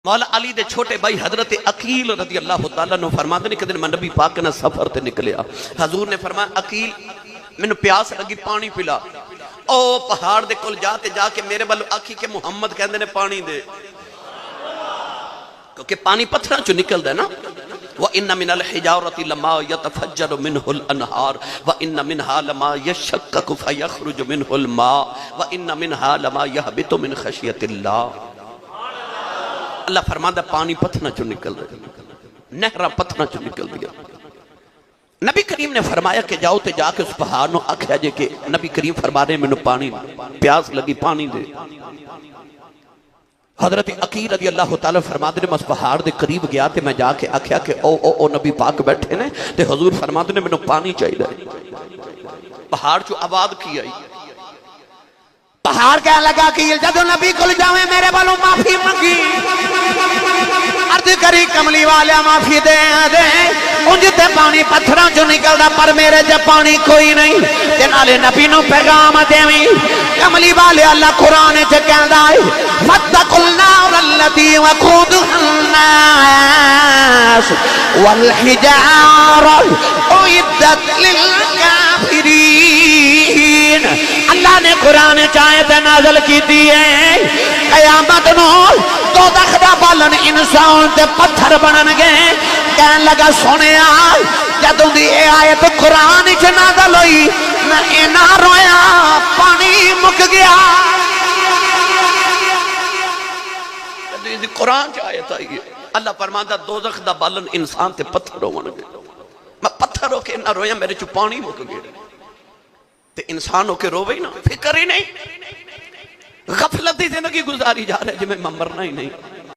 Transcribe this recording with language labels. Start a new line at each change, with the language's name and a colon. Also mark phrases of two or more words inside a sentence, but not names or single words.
Punjabi: مولا علی دے چھوٹے بھائی حضرت عقیل رضی اللہ تعالیٰ نے فرماتے ہیں کہ دن میں نبی پاک نے سفر تے نکلیا، حضور نے فرمایا عقیل میں نے پیاس لگی پانی پلا، او پہاڑ دے کل جاتے جا کے میرے بلو آکھی کہ محمد کہندے نے پانی دے، کیونکہ پانی پتھراں چو نکل دے نا۔
Arabic: وَإِنَّ مِنَ الْحِجَارَةِ لَمَا يَتَفَجَّرُ مِنْهُ الْأَنْهَارُ وَإِنَّ مِنْهَا لَمَا يَشَّقَّقُ فَيَخْرُجُ مِنْهُ الْمَاءُ وَإِنَّ مِنْهَا لَمَا يَهْبِطُ مِنْ خَشْيَةِ اللَّهِ۔
Punjabi: اللہ فرماتا پانی پتھراں چو نکل دے، نہراں پتھراں چو نکل دیا۔ نبی کریم نے فرمایا کہ جاؤ تے جا کے اس پہاڑ نو آکھیا جے کہ نبی کریم فرما رہے میں نے پانی پیاس لگی پانی دے۔ حضرت عقیل رضی اللہ تعالیٰ فرماتے نے میں اس پہاڑ دے قریب گیا تے میں جا کے آکھیا کہ او نبی پاک بیٹھے نے تے حضور فرماتے نے میں نے پانی چاہیے۔ پہاڑ چو آواز کی آئی، پہاڑ کہنے لگا کہ جدو نبی کل جاویں میرے بالوں معافی منگی، عرض کری کملی والے معافی دے انجھتے پانی پتھراں جو نکلدا پر میرے جب پانی کوئی نہیں تے نالے نبی نو پیغام دیویں۔ کملی والے اللہ قرآن چ کہندا ہے
Arabic: فاتقوا النار التي وقودها الناس والحجارة اعدت للكافرين۔
Punjabi: اللہ نے قرآن چاہت نازل کی دیئے قیامت نو دوزخ دا بالن انسان تے پتھر بنن گے۔ کہن لگا سونے جدوں دی اے آیت قرآن چ نازل ہوئی میں اینا رویا پانی مک گیا۔ قرآن چ آیت آئی ہے اللہ فرماتا دوزخ دا بالن انسان تے پتھر ہون گے، میں پتھر ہو کے اینا رویا میرے چ پانی مک گیا۔ تے انسان ہو کے روے ہی نا، فکر ہی نہیں، غفلت دی زندگی گزاری جا رہے جی میں مرنا ہی نہیں۔